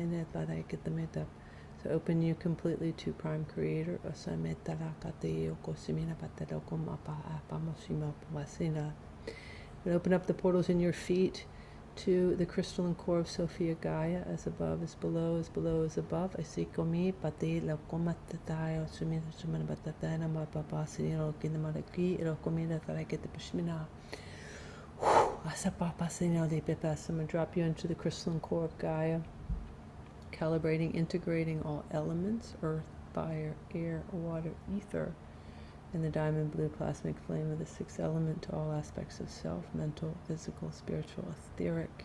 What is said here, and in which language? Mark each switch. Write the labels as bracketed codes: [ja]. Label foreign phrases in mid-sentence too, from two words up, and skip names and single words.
[en] So open you completely to prime creator. And open up the portals in your feet to the crystalline core of Sophia Gaia, as above is below, as below is above. I see komi pati la komatatayo sumina sumana batatana mapapasi no kinamaraki ilo komina tarakete pashmina. Asapapasino de pepas. I'm going to drop you into the crystalline core of Gaia, calibrating, integrating all elements, earth, fire, air, water, ether, and the diamond blue plasmic flame of the sixth element to all aspects of self, mental, physical, spiritual, etheric.